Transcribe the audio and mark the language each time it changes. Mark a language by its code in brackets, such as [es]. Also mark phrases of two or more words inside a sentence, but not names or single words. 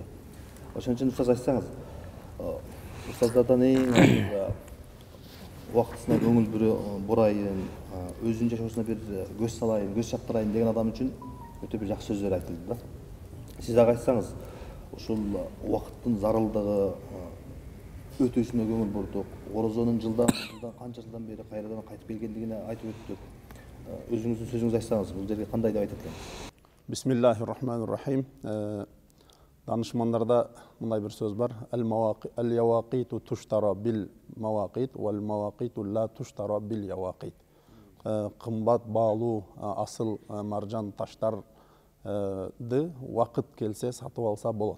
[ky] Ошон үчүн устаз айтсаңыз, устаздардан эң убактысына көңүл бурайын, өзүнүн жашоосуна бир көз салайын, көз чаптырайын деген адам үчүн өтө бир жакшы сөздөр айтылды да. Сиз дагы айтсаңыз, ушул убакыттын зарылдыгы өтүүсүнө көңүл бурдук. Орозонун жылдан канча жылдан бери кайрадан кайтып келгендигине айтып өттүк. Өзүңүздүн сөзүңүздү айтсаңыз, бул жерге кандай деп айтат экен? [ar] بسم الله الرحمن الرحيم. [ky] Данышмандарда мындай бир сөз бар. [ar] اليواقيت تشترى بالمواقيت، والمواقيت لا تشترى باليواقيت. [ky] Кымбат баалуу асыл маржан таштарды вакыт келсе сатып алса болот.